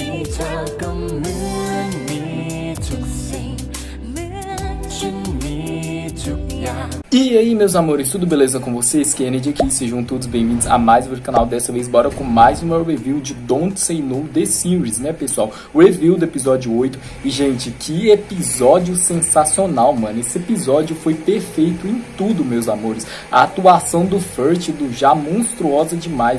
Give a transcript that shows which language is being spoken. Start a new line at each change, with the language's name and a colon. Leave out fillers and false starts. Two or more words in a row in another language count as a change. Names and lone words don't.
Thai: เธอก็เหมือนมีทุกสิ่งเหมือนฉันมีทุกอย่าง
Portuguese: E aí, meus amores, tudo beleza com vocês? Kennedy aqui, sejam todos bem-vindos a mais um vídeo do canal. Dessa vez, bora com mais uma review de Don't Say No The Series, né, pessoal? O review do episódio 8. E, gente, que episódio sensacional, mano. Esse episódio foi perfeito em tudo, meus amores. A atuação do Furtido já monstruosa demais.